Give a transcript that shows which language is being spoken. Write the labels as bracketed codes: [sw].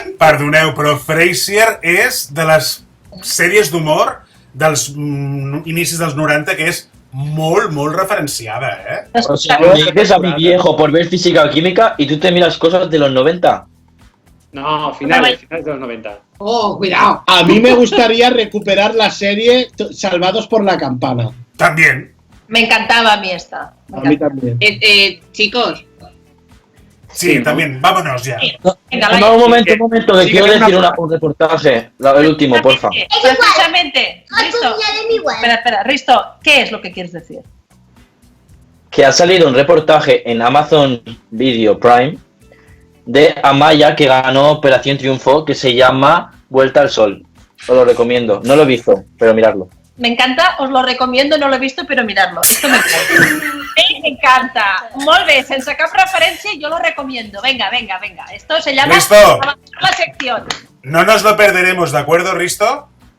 [ca] Perdoneu, però Frasier és de les sèries d'humor dels inicis dels 90 que és molt, molt referenciada, ¿eh? [es] O sea, me dices a mi viejo por ver física o química y tú te miras cosas de los 90. No, finales de los 90. Oh, cuidado. a mí me gustaría recuperar la serie Salvados por la Campana. También. Me encantaba a mí esta. A mí también. Chicos, Sí, Sí, también. Vámonos ya. Venga, No, Laia. un momento, que Sí, quiero que decir una- un reportaje. El último, porfa. Precisamente. Risto. [ca] Acomiadem igual. [es] Espera. Risto, ¿qué es lo que quieres decir? Que ha salido un reportaje en Amazon Video Prime de Amaya que ganó Operación Triunfo que se llama Vuelta al Sol. Os lo recomiendo. No lo he visto, pero miradlo. Me encanta, os lo recomiendo, no lo he visto, pero miradlo. Esto me encanta. Me encanta. [ca] Molt bé, sense cap referència, [es] yo lo recomiendo. Venga. Esto se llama Listo. avanzar la sección. No nos lo perderemos, ¿de acuerdo, Risto?